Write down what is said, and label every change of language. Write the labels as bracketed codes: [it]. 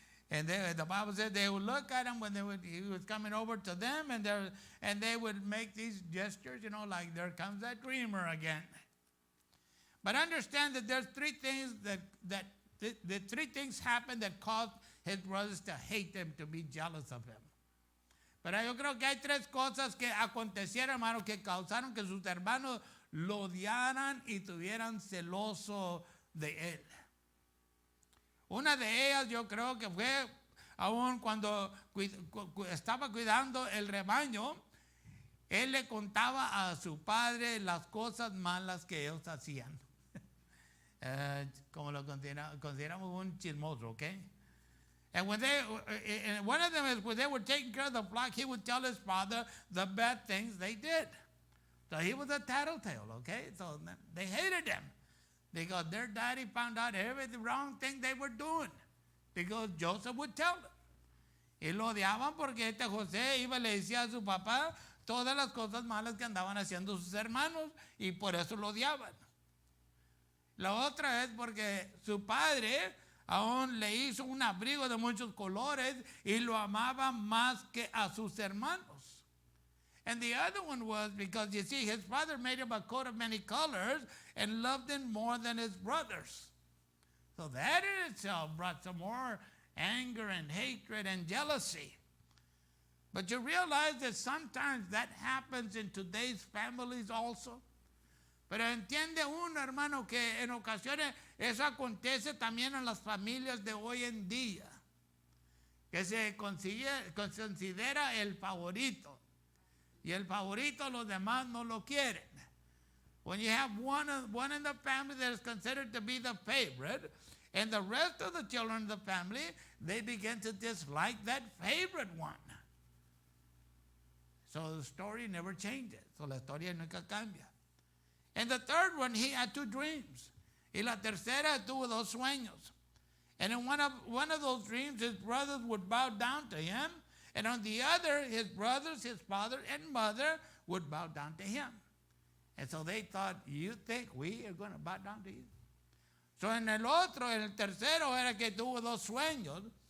[en] And the Bible said they would look at him when he was coming over to them, and they would make these gestures, like there comes that dreamer again. But understand that there's three things the three things happened that caused his brothers to hate him, to be jealous of him. [es] Pero yo creo que hay tres cosas que acontecieron, hermano, que causaron que sus hermanos lo odiaran y tuvieran celoso de él. Una de ellas yo creo que fue aún cuando estaba cuidando el rebaño, él le contaba a su padre las cosas malas que ellos hacían. como lo consideramos un chismoso, okay? [en] And when and one of them is when they were taking care of the flock, he would tell his father the bad things they did. So he was a tattletale, okay? So they hated him because their daddy found out every wrong thing they were doing because Joseph would tell them. [es] Y lo odiaban porque José iba y le decía a su papá todas las cosas malas que andaban haciendo sus hermanos y por eso lo odiaban. La otra es porque su padre aún le hizo un abrigo de muchos colores y lo amaba más que a sus hermanos. [en] And the other one was because, you see, his father made him a coat of many colors and loved him more than his brothers. So that in itself brought some more anger and hatred and jealousy. But you realize that sometimes that happens in today's families also. [es] Pero entiende uno, hermano, que en ocasiones eso acontece también en las familias de hoy en día, que se considera el favorito. Y el favorito los demás no lo quieren. [en] When you have one in the family that is considered to be the favorite, and the rest of the children in the family, they begin to dislike that favorite one. So the story never changes. [es] So la historia nunca cambia. [en] And the third one, he had two dreams. [es] Y la tercera tuvo dos sueños. [en] And in one of those dreams, his brothers would bow down to him. And on the other, his brothers, his father and mother would bow down to him. And so they thought, you think we are going to bow down to you? [es] So en el tercero era que tuvo dos sueños.